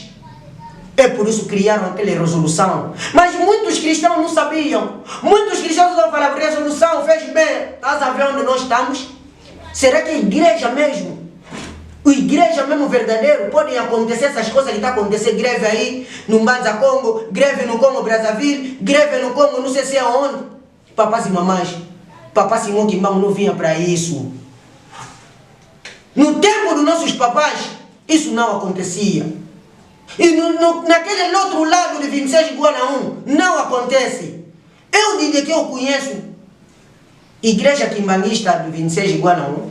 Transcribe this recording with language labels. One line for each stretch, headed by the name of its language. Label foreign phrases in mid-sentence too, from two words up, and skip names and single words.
Portuguese: É por isso que criaram aquela resolução. Mas muitos cristãos não sabiam. Muitos cristãos não falaram, resolução fez bem. Estás a ver onde nós estamos? Será que a igreja mesmo, a igreja mesmo verdadeiro, podem acontecer essas coisas que estão acontecendo? Greve aí no Mbanza Congo, greve no Congo Brazzaville, greve no Congo não sei se é onde. Papás e mamães, papás e Mokimbango não vinha para isso. No tempo dos nossos papás, isso não acontecia. E naquele outro lado de 26 igual a 1, não acontece. Eu digo que eu conheço igreja quimbanguista de 26 igual a 1.